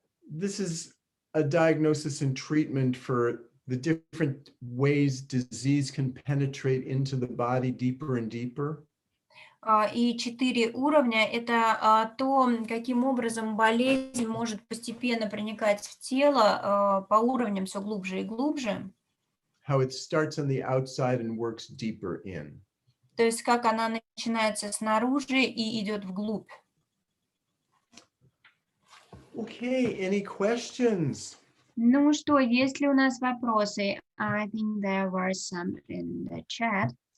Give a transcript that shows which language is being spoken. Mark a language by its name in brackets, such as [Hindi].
[English] This is a diagnosis and treatment for the different ways disease can penetrate into the body deeper and deeper. [Russian] И 4 уровня – это то, каким образом болезнь может постепенно проникать в тело по уровням все глубже и глубже. [English] How it starts on the outside and works deeper in. [Russian] То есть как она начинается снаружи и идет вглубь. [English] Okay, any questions? [Russian] Ну что, есть ли у нас вопросы? [English] I think there were some in the chat.